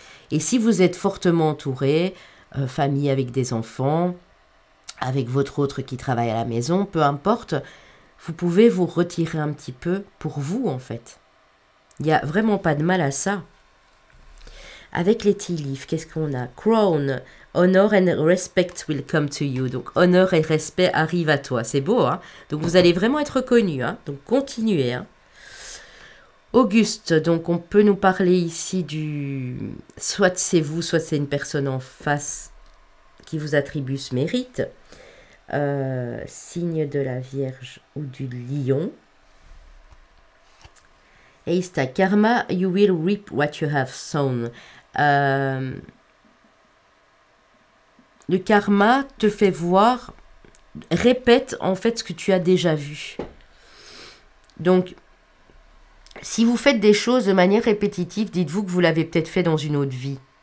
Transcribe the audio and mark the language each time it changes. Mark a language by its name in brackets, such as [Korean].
[French] Et si vous êtes fortement entouré, famille avec des enfants, avec votre autre qui travaille à la maison, peu importe, vous pouvez vous retirer un petit peu pour vous, en fait. Il n'y a vraiment pas de mal à ça. Avec les tea leaves, qu'est-ce qu'on a? [English] Crown, honor and respect will come to you. [French] Donc, honneur et respect arrivent à toi. C'est beau, hein? Donc, vous allez vraiment être reconnu, hein? Donc, continuez, hein? Auguste, donc on peut nous parler ici du... Soit c'est vous, soit c'est une personne en face qui vous attribue ce mérite. Signe de la Vierge ou du Lion. Et ici, [English] karma, you will reap what you have sown. [French] Le karma te fait voir, répète en fait ce que tu as déjà vu. Donc, si vous faites des choses de manière répétitive, dites-vous que vous l'avez peut-être fait dans une autre vie.